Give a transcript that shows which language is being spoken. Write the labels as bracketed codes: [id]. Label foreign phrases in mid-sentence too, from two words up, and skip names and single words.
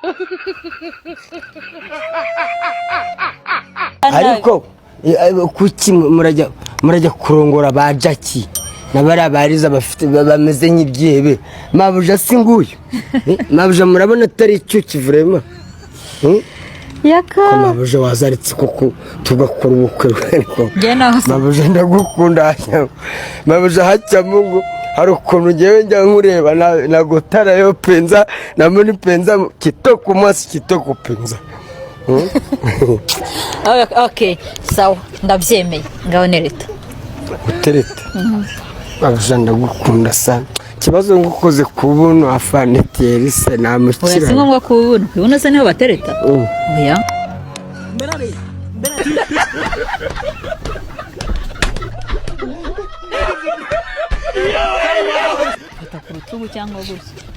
[rw] ariko kuki murajya kurongora ba Jackie nabari abariza bafite bameze nk'ibyebe mabuja singuye mabuja murabona atari cyo kivurema yaka mabuja wazaritse koko tugakora ubukwe ariko mabuja ndagukunda mabuja hacya mungu hari ukuntu ngewe njya nkureba nagotara [ln] yo penza namuni penza kitoko mwasi kitoko penza [rw] okay sawa ndabyemeye ngaho nereta utereta mabuja ndagukunda sana kibazo ngukoze kubuntu afaneti yerise namukira oya si ngombwa kubuntu ubona se niho batereta oya fata ku rutugu cyangwa gusa